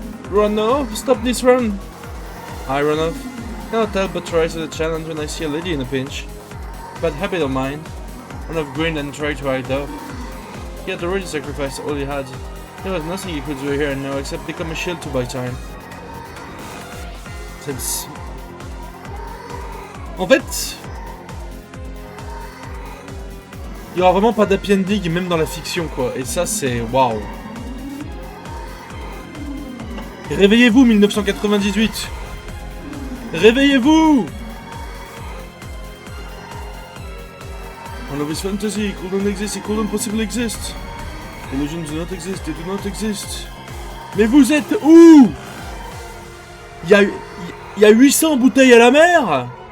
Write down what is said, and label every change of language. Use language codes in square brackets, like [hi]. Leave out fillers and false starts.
[en] Ronov, stop this run! Hi Ronov. Cannot help but rise to the challenge when I see a lady in a pinch. Bad habit of mine. Ronov grinned and tried to hide off. He had already sacrificed all he had. There was nothing he could do here and now except become a shield to buy time. [fr] En fait, il y aura vraiment pas d'happy ending même dans la fiction quoi. Et ça c'est waouh. Réveillez-vous 1998. Réveillez-vous. [en] Ronov is fantasy, it couldn't exist, it couldn't possibly exist. Illusions do not exist, they do not exist. [fr] Mais vous êtes où? Il y a 800 bouteilles à la mer.